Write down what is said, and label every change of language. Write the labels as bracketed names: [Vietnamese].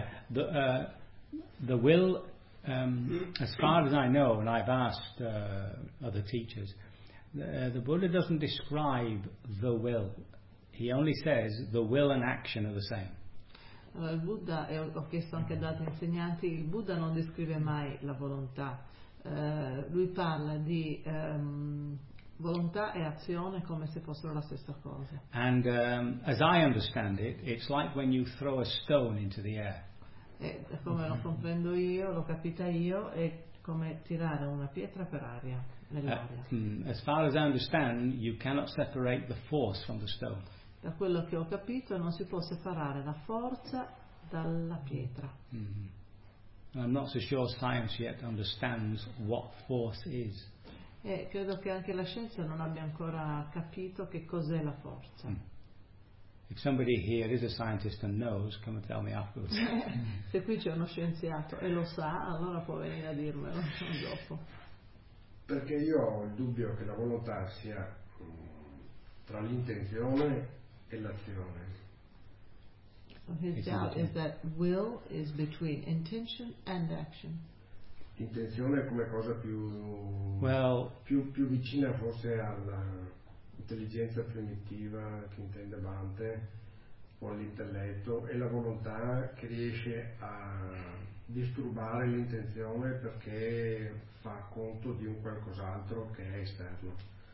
[English] The will, as far as I know, and I've asked other teachers, the Buddha doesn't describe the will. He only says the will and action are the same. [Italian] Il Buddha, e ho chiesto anche ad altri insegnanti, il Buddha non descrive mai la volontà. Lui parla di Volontà e azione come se fossero la stessa cosa. [English] And as I understand it, it's like when you throw a stone into the air. [Italian] E come lo comprendo io, l'ho capita io, è come tirare una pietra per aria nell'aria. [English] As far as I understand, you cannot separate the force from the stone. [Italian] Da quello che ho capito, non si può separare la forza dalla pietra. [English] I'm not so sure science yet understands what force is. [Italian] E credo che anche la scienza non abbia ancora capito che cos'è la forza. [English] If somebody here is a scientist and knows, come and tell me afterwards. [Italian] Se qui c'è uno scienziato e lo sa, allora può venire a dirmelo dopo. Perché io ho il dubbio che la volontà sia tra l'intenzione e l'azione. [English] His doubt is that will is between intention and action. [Italian] Intenzione come cosa più, [English] well, [Italian] più vicina forse alla intelligenza primitiva che intende Dante, o all'intelletto, e la volontà che riesce a disturbare l'intenzione perché fa conto di un qualcos'altro che è esterno.